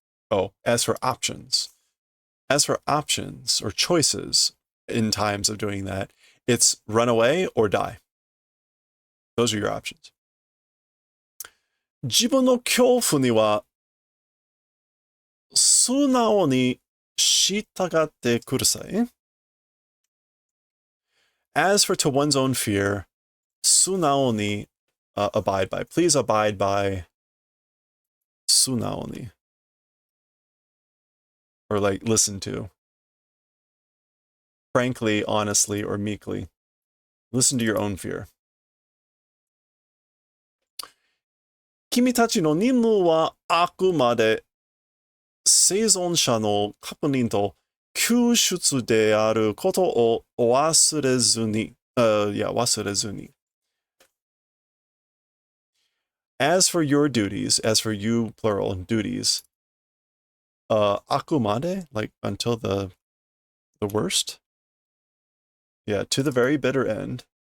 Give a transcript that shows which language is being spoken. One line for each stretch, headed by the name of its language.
English: Oh, as for options. As for options or choices in times of doing that, it's run away or die. Those are your options.
Japanese: 自分の恐怖には素直に従ってください。
English: As for to one's own fear, 素直にabide by. Please abide by 素直に. Or like listen to. Frankly, honestly, or meekly. Listen to your own fear.
Japanese: 君たちの任務はあくまで生存者の確認と救出であることを忘れずに。忘れずに。
English: As for your duties, as for you, plural, duties, あくまで, like until the worst? Yeah, to the very bitter end.